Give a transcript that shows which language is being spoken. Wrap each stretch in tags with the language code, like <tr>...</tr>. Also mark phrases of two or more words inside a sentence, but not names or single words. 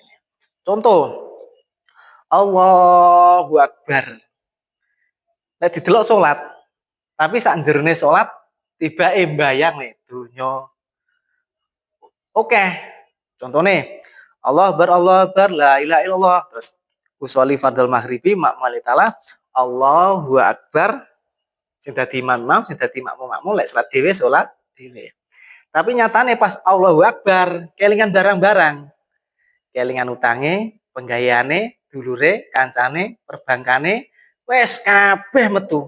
<ar>Contoh, الله أكبر.</ar> <jv>Nek didelok salat, tapi sak jerone salat tibake mbayang nih donya. Oke. Contone,</jv> <ar>الله أكبر لا إله إلا الله. Terus أصلي فرض المغرب مأموما لله تعالى الله أكبر.</ar> <jv>Sing dadi imam, sing dadi makmum lek salat dhewe. Tapi nyatane pas</jv> <ar>الله أكبر,</ar> <jv>kelingan barang-barang. Kelingan utange, penggayane, dulure, kancane, perbankane, wes kabeh metu.</jv>